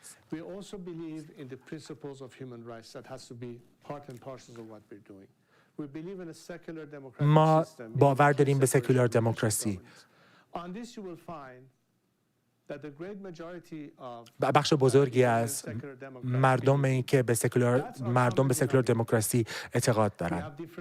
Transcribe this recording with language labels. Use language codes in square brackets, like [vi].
[en] We also believe in the principles of human rights that has to be part and parcel of what we're doing. We believe in a secular democratic system. [fa] ما باور داریم به سکولار دموکراسی. [en] On this you will find that the great majority of [fa] بخش بزرگی از مردمی که به سکولار دموکراسی اعتقاد دارند.